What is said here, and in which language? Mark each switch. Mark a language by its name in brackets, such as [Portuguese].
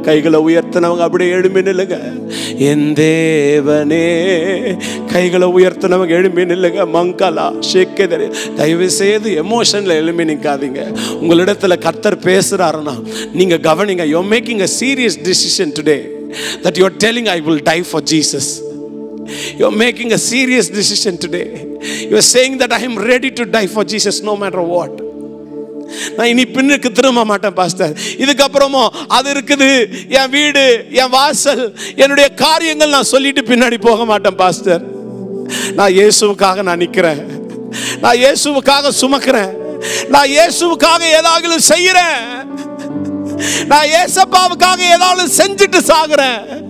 [Tamil] கைகளை உயர்த்தினவங்க அப்படியே எழும்பி நில்லுங்க. என் தேவனே, கைகளை உயர்த்தினவங்க எழும்பி நில்லுங்க. மங்களா ஷேக்கேதரே, தயவு செய்து எமோஷன்ல எழும்பி நிற்காதீங்க. உங்களிடத்துல கர்த்தர் பேசுறாருன்னா நீங்க கவனிங்க. [English] You're making a serious decision today that you're telling I will die for Jesus. You're making a serious decision today. You're saying that I am ready to die for Jesus no matter what. [Tamil] நான் இனி பின்னுக்கு திரும்ப மாட்டேன் pastor. இதுக்கப்புறமும் அது இருக்குது, என் வீடு, என் வாசல், என்னுடைய காரியங்கள் நான் சொல்லிட்டு பின்னாடி போக மாட்டேன் பாஸ்டர். நான் இயேசுவுக்காக நான் நிக்கிறேன். நான் இயேசுவுக்காக சுமக்கிறேன். நான் இயேசுவுக்காக ஏதாவது செய்யறேன். நான் இயேசப்பாவுக்காக ஏதாவது செஞ்சுட்டு சாகுறேன்.